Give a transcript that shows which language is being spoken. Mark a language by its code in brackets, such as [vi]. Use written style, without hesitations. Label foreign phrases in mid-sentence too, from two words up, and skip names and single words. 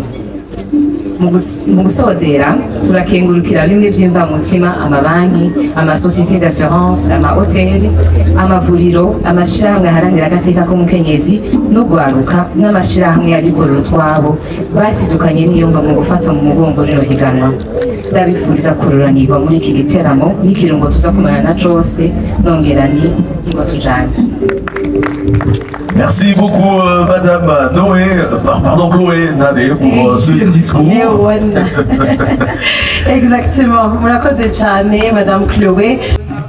[rn] Mu gusozera, turakengurukira bimwe vy'imvamutima amabanki, amasosiyete d'assurance, amahoteli, amavuriro, amashirahamwe aharanira agateka k'umukenyezi n'ugwaruka, n'amashirahamwe y'abikorera utwabo basidukanye n'iyumva mu gufata mu mugongo rino higanwa. Ndabifuriza kururanirwa muri iki giteramo n'ikirungo tuza kumarana cose, nongera nti Ingo tujane. [fr] Merci beaucoup, Madame Noé, pardon, Chloé Nadé, pour ce discours. Exactement. [rn] Murakoze cyane, Madame Chloé.